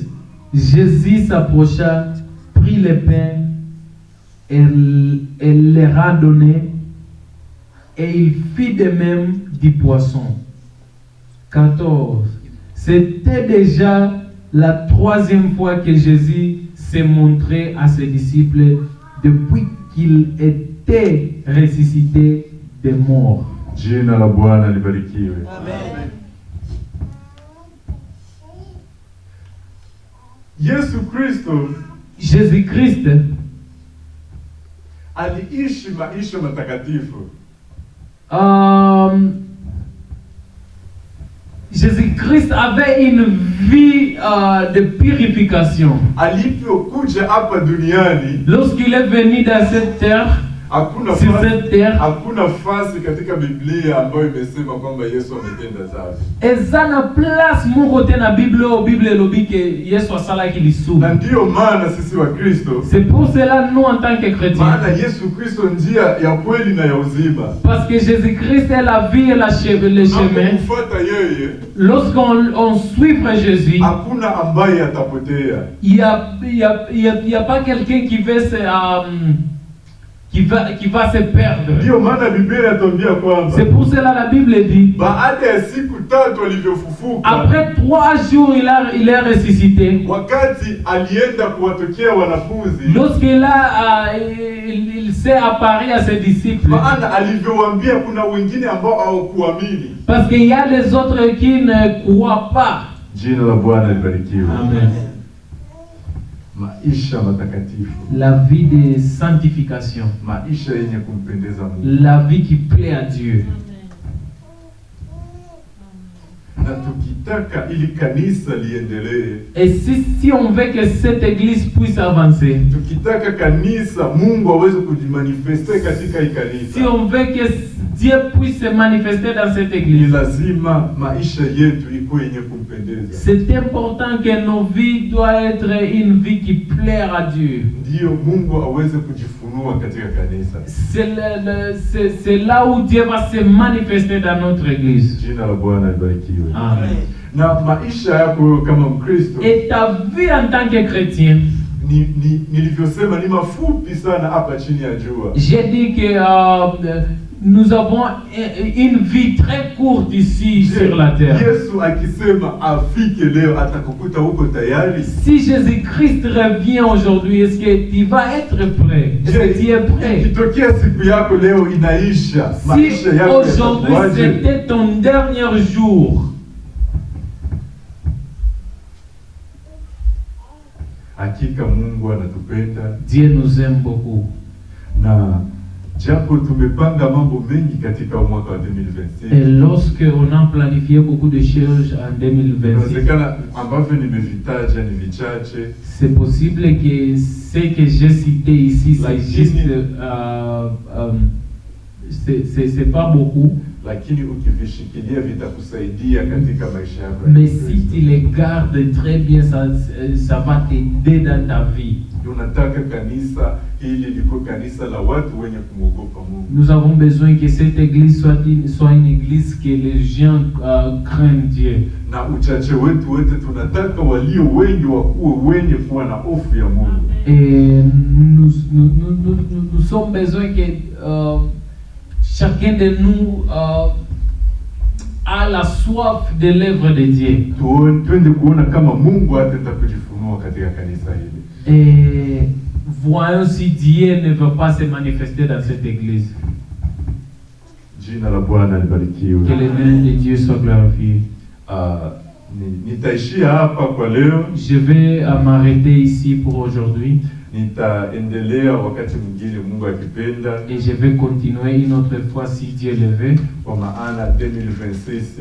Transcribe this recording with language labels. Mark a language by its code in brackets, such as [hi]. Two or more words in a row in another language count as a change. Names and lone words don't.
[fr] Jésus s'approcha, prit le pain et leur a donné, et il fit de même du poisson. 14. C'était déjà la 3e fois que Jésus s'est montré à ses disciples depuis qu'il était ressuscité des morts. [sw] Jina la Bwana libarikiwe. Amen. Yesu Kristo [fr] Jésus-Christ [sw] aliishi maisha matakatifu. [fr] Jésus-Christ avait une vie de purification. [sw] Alipokuja hapa duniani, [fr] Lorsqu'il est venu dans cette terre, sur cette terre. [sw] Hakuna fasi katika Biblia ambayo imesema kwamba Yesu ametenda dhambi. [ln] Ezana [fr] place mon côté [ln] na Bible lobi que Yesu asala ki lisu. [sw] Na ndio maana sisi wa Kristo, [fr] C'est pour cela nous en tant que chrétiens. [sw] maana Yesu Kristo njia ya kweli na ya uzima. [fr] Parce que Jésus-Christ est la vie et le chemin. [sw] Kufuata yeye, [fr] Lorsqu'on suit Jésus, [sw] hakuna ambaye atapotea. [fr] il y a pas quelqu'un qui veut se qui va se perdre. [sw] Ndio maana Biblia inatuambia kwamba [fr] C'est pour cela la Bible dit, [sw] baada ya siku 3 alivyofufuka, [fr] après 3 jours il est ressuscité. [sw] wakati alienda kuwatokea wanafunzi, [fr] Lorsqu'il il s'est apparu à ses disciples, [sw] maana alivyowaambia kuna wengine ambao hawakuamini. [fr] parce qu'il y a des autres qui ne croient pas. [sw] Jina la Bwana libarikiwe. Amen. Maisha matakatifu, [fr] La vie de sanctification, [sw] maisha yenye kumpendeza Mungu. [fr] la vie qui plaît à Dieu. [sw] Na tukitaka ili kanisa liendelee, [fr] Et si on veut que cette église puisse avancer, [sw] tukitaka kanisa Mungu aweze kujimanifeste katika hii kanisa, [fr] si on veut que Dieu puisse se manifester dans cette [sw] ni [fr] église, [sw] lazima maisha yetu ikuwe yenye kumpendeza. [fr] c'est important que nos vies doivent être une vie qui plaît à Dieu. [sw] Ndio Mungu aweze kujifunua katika kanisa. [fr] C'est là où Dieu va se manifester dans notre église. [sw] Jina la Bwana libarikiwe. Amen. Na maisha yako kama Mkristo, [fr] Et ta vie en tant que chrétien, [sw] nilivyosema ni mafupi sana hapa chini ya jua. [fr] j'ai dit que nous avons une vie très courte ici sur la terre. [sw] Yesu akisema afike leo atakukuta huko tayari. [fr] Si Jésus-Christ revient aujourd'hui, est-ce que tu vas être prêt? Est-ce que tu es prêt? [sw] Ikitokea siku yako leo inaisha, [fr] Si [sw] maisha yako [fr] aujourd'hui [sw] yatakuwaje? [fr] c'était ton dernier jour, [sw] Hakika Mungu anatupenda, [fr] Dieu nous aime beaucoup. [sw] na japo tumepanga mambo mengi katika mwaka wa 2026, [fr] Et lorsque on a planifié beaucoup de choses en 2026, [sw] inawezekana ambavyo nimevitaja ni vichache, [fr] c'est possible que ce que j'ai cité ici, c'est [sw] Lakini- [fr] juste, c'est pas beaucoup, [sw] lakini ukivishikilia vitakusaidia katika maisha yako. ya [fr] mais si [sw] Kikristo. [fr] tu les gardes très bien, ça va t'aider dans ta vie. [sw] Tunataka kanisa hili liko kanisa la watu wenye kumwogopa Mungu. [fr] Nous avons besoin que cette église soit une église que les gens craignent Dieu. [sw] Na uchache wetu wote tunataka walio wengi wakuwe wenye kuwa na hofu ya Mungu. [fr] Et nous sommes besoin que chacun de nous a la soif de l'œuvre de Dieu. [sw] Twende kuona kama Mungu ataenda kujifunua katika kanisa hili. [fr] Et voyons si Dieu ne veut pas se manifester dans cette église. [sw] Jina la Bwana libarikiwe. [fr] Que le nom de Dieu soit glorifié. [sw] Nitaishia hapa kwa leo. [fr] Je vais m'arrêter ici pour aujourd'hui. [sw] Nitaendelea wakati mwingine Mungu akipenda, [fr] Et je vais continuer une autre fois si Dieu le veut. [sw] kwa maana 2026